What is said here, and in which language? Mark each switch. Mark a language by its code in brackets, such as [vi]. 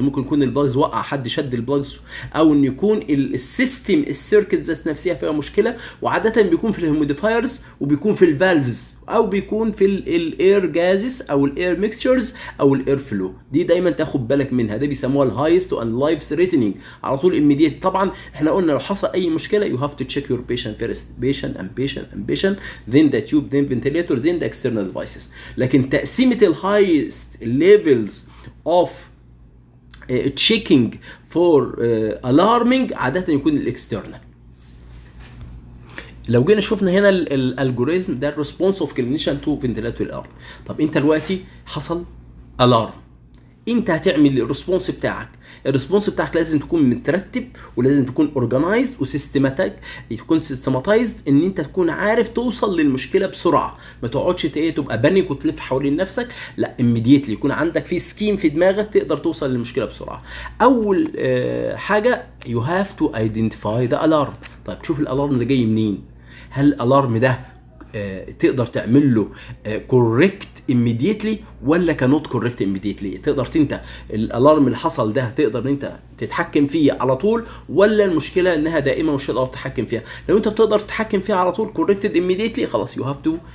[ar] ممكن يكون البلاجز وقع، حد شد البلاجز، او ان يكون السيستم السيركت ذات نفسها فيها مشكله، وعاده بيكون في الهيوميديفايرز وبيكون في الفالفز او بيكون في الاير جازز او الاير ميكستشرز او الاير فلو. دي دايما تاخد بالك منها، ده بيسموها الهايست اند لايف ثريتنينج، على طول immediate. طبعا احنا قلنا لو حصل اي مشكله [en] you have to check your patient first, patient then the tube, then ventilator, then the external devices. [ar] لكن تقسيمه الهايست [en] levels of checking for alarming [ar] عاده يكون الاكسترنال. لو جينا شفنا هنا الالجوريزم ده الريسبونس اوف كلينيشن تو فنتلاتوري الارم. طب انت دلوقتي حصل الارم، انت هتعمل الريسبونس بتاعك. الريسبونس بتاعك لازم تكون مترتب، ولازم تكون اورجنايزد وسيستماتيك، يكون سيستماتايزد، ان انت تكون عارف توصل للمشكله بسرعه. ما تقعدش تبقى بانيك وتلف حوالين نفسك، لا immediately يكون عندك في سكيم في دماغك تقدر توصل للمشكله بسرعه. اول حاجه [en] you have to identify the alarm. [ar] طيب تشوف الالارم ده جاي منين. هل الالارم ده تقدر تعمل له كوريكت immediately ولا كانوت كوريكت immediately؟ تقدر انت الالارم اللي حصل ده تقدر انت تتحكم فيه على طول، ولا المشكله انها دائما مش هتقدر تتحكم فيها؟ لو انت بتقدر تتحكم فيها على طول كوريكتد immediately خلاص [en] you have to.